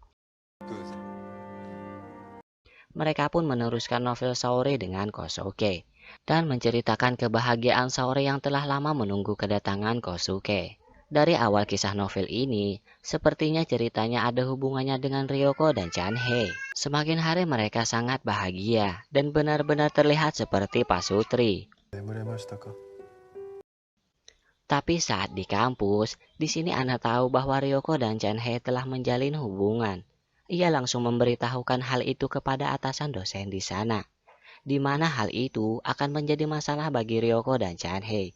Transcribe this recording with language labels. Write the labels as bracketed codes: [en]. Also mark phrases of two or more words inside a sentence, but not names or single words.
[id] Mereka pun meneruskan novel Saori dengan Kosuke, dan menceritakan kebahagiaan Saori yang telah lama menunggu kedatangan Kosuke. Dari awal kisah novel ini, sepertinya ceritanya ada hubungannya dengan Ryoko dan Chanhei. Semakin hari mereka sangat bahagia, dan benar-benar terlihat seperti pasutri. [ja] 眠れましたか？ [id] Tapi saat di kampus, di sini Anna tahu bahwa Ryoko dan Chanhei telah menjalin hubungan. Ia langsung memberitahukan hal itu kepada atasan dosen di sana, di mana hal itu akan menjadi masalah bagi Ryoko dan Chanhei.